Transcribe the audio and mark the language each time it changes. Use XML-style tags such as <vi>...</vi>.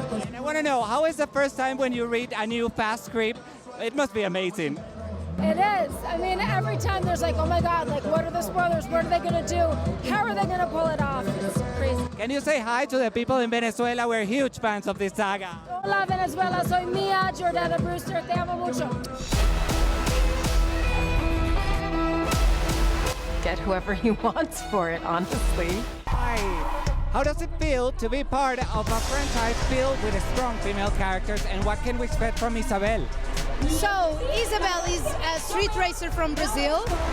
<en>And I want to know, how is the first time when you read a new Fast script? It must be amazing. It is. I mean, every time there's like, oh my God, like what are the spoilers? What are they going to do? How are they going to pull it off? It's crazy. Can you say hi to the people in Venezuela? We're huge fans of this saga.</en> <es>Hola Venezuela, soy Mia, Jordana Brewster, te amo mucho.</es> <en>Get whoever he wants for it, honestly. Hi. How does it feel to be part of a franchise filled with strong female characters, and what can we expect from Isabel? So, Isabel is a street racer from Brazil.</en>